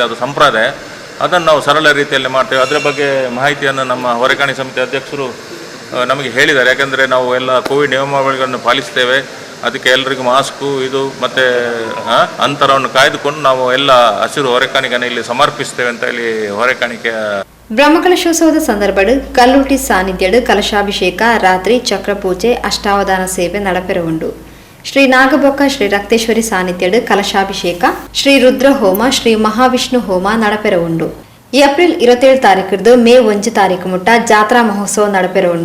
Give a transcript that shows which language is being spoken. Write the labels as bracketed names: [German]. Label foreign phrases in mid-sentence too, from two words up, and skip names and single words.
[Kannada] ಅದು ಸಂಪ್ರದಾಯ. ಅದನ್ನು ನಾವು ಸರಳ ರೀತಿಯಲ್ಲಿ ಮಾಡ್ತೇವೆ. ಅದರ ಬಗ್ಗೆ ಮಾಹಿತಿಯನ್ನು ನಮ್ಮ ಹೊರೆಕಾಣಿ ಸಮಿತಿ ಅಧ್ಯಕ್ಷರು ನಮಗೆ ಹೇಳಿದ್ದಾರೆ. ಯಾಕಂದರೆ ನಾವು ಎಲ್ಲ ಕೋವಿಡ್ ನಿಯಮಾವಳಿಗಳನ್ನು ಪಾಲಿಸ್ತೇವೆ. ಅದಕ್ಕೆ ಎಲ್ಲರಿಗೂ ಮಾಸ್ಕು ಇದು ಮತ್ತು ಅಂತರವನ್ನು ಕಾಯ್ದುಕೊಂಡು ನಾವು ಎಲ್ಲ ಹಸಿರು ಹೊರೆಕಾಣಿಕೆಯನ್ನು ಇಲ್ಲಿ ಸಮರ್ಪಿಸ್ತೇವೆ ಅಂತ ಇಲ್ಲಿ ಹೊರೆಕಾಣಿಕೆಯ [Tulu] ಬ್ರಹ್ಮಕಲಶೋತ್ಸವದ ಸಂದರ್ಭಡು ಕಲ್ಲೂಟಿ ಸಾನ್ನಿಧ್ಯಡು ಕಲಶಾಭಿಷೇಕ ರಾತ್ರಿ ಚಕ್ರಪೂಜೆ ಅಷ್ಟಾವಧಾನ ಸೇವೆ ನಡಪೆರ ಉಂಡು. ಶ್ರೀ ನಾಗಬೊಕ್ಕ ಶ್ರೀ ರಕ್ತೇಶ್ವರಿ ಸಾನ್ನಿಧ್ಯಡು ಕಲಶಾಭಿಷೇಕ ಶ್ರೀ ರುದ್ರ ಹೋಮ ಶ್ರೀ ಮಹಾವಿಷ್ಣು ಹೋಮ ನಡಪೆರ ಉಂಡು. ಏಪ್ರಿಲ್ 27 ತಾರೀಕಿದ್ದು ಮೇ 1 ತಾರೀಕು ಮುಟ್ಟ ಜಾತ್ರಾ ಮಹೋತ್ಸವ ನಡಪೆರ ಉಂಡು.